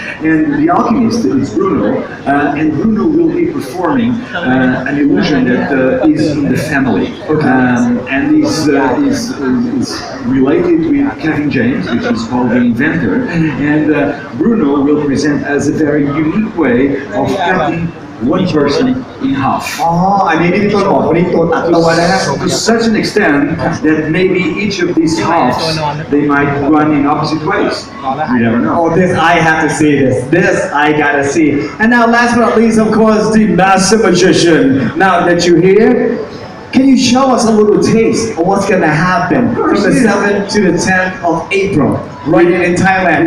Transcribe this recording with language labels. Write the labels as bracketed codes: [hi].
[en] And the alchemist is Bruno, and Bruno will be performing an illusion that is in the family. Okay. And is related with Kevin James, which is called the inventor. And Bruno will present as a very unique way of cutting one person in half. [th] อ๋ออันนี้ที่พี่ต้นบอกวันนี้ตัวตัดตัวนะฮะ [en] To such an extent that maybe each of these halves they might run in opposite ways. We never know. Oh, this I have to see this. This I gotta see. And now, last but not least, of course, the master magician. Now that you're here, can you show us a little taste of what's gonna happen from the 7th to the 10th of April, right in Thailand?